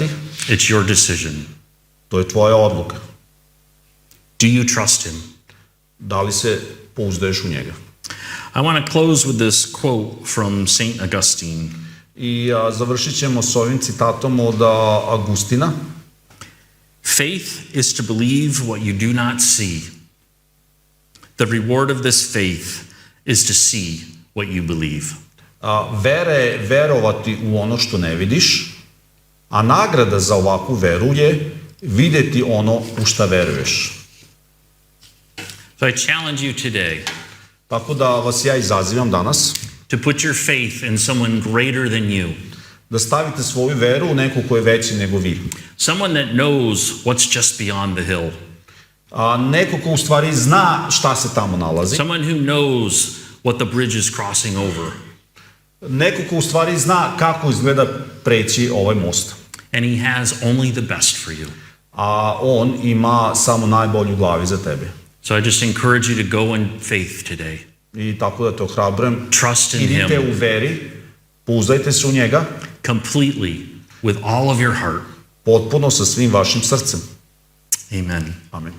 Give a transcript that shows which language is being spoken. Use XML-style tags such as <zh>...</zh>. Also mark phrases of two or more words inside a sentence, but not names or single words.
<en>It's your decision.</en> <sr>to je tvoja odluka.</sr> <en>Do you trust Him?</en> <sr>Da li se pouzdaješ u njega?</sr> <en>I want to close with this quote from St. Augustine.</en> <hr>I završit ćemo s ovim citatom od Agustina.</hr> <en>Faith is to believe what you do not see. The reward of this faith is to see what you believe.</en> <sr>Vera je verovati u ono što ne vidiš, a nagrada za ovakvu veru je videti ono u šta veruješ.</sr> <en>So I challenge you today</en> <sr>Tako da vas ja izazivam danas</sr> <en>to put your faith in someone greater than you,</en> <sr>da stavite svoju veru u nekog ko je veći nego vi.</sr> <en>someone that knows what's just beyond the hill,</en> <sr>Neko ko u stvari zna šta se tamo nalazi.</sr> <en>someone who knows what the bridge is crossing over,</en> <sr>Neko ko u stvari zna kako izgleda preći ovaj most.</sr> <en>and he has only the best for you.</en> <sr>A on ima samo najbolju u glavi za tebe.</sr> <en>So I just encourage you to go in faith today.</en> <sr>I tako da te ohrabrujem.</sr> <en>Trust in</en> <sr>Idite</sr> <en>Him</en> <sr>u veri, pouzdajte se u njega,</sr> <en>completely with all of your heart.</en> <sr>potpuno sa svim vašim srcem.</sr> <en>Amen.</en> <sr>Amen.</sr>